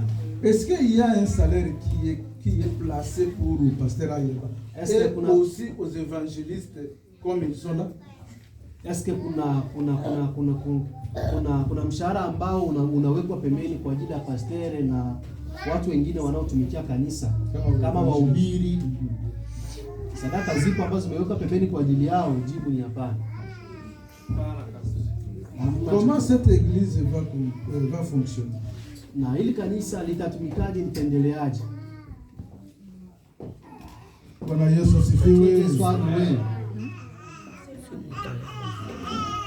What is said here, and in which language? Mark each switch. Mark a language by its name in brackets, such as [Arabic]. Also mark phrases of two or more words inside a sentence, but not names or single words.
[French] Est-ce qu'il y a un salaire qui est placé pour le pasteur Ayeba? Et aussi aux évangélistes comme ils sont là? Est-ce que [Swahili] kuna mshahara ambao unawekwa pembeni kwa ajili ya pastere na watu wengine wanaotumikia kanisa kama wahubiri? Sadaka zipo ambazo zimewekwa pembeni kwa ajili yao? Jibu ni hapana. [French] Comment cette église va fonctionner? [Swahili] Na ili kanisa litatumikaje, litendeleaje? Bwana Yesu asifiwe.